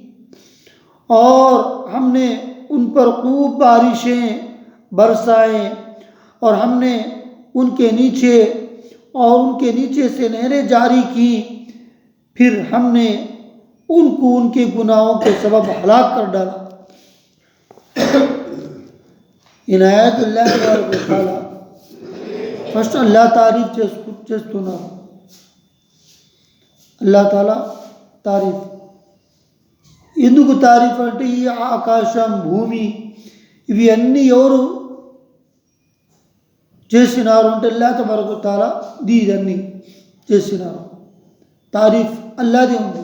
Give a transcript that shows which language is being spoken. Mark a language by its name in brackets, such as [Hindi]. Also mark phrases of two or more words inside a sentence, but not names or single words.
[Urdu] اور ہم نے ان پر خوب بارشیں برسائیں، اور ہم نے ان کے نیچے سے نہریں جاری کی، پھر ہم نے ان کو ان کے گناہوں کے سبب ہلاک کر ڈالا۔ عنایت اللہ تعالی [Telugu] ఫస్ట్ అల్లా తారీఫ్ చేస్తున్నారు। [Arabic] الله تعالى [Telugu] తారీఫ్ ఎందుకు తారీఫ్ అంటే ఈ ఆకాశం భూమి ఇవి అన్నీ ఎవరు చేసినారు అంటే [Arabic] الله تبارك تعالى [Telugu] ఇదన్నీ చేసినారు, తారీఫ్ అల్లాదే ఉంది।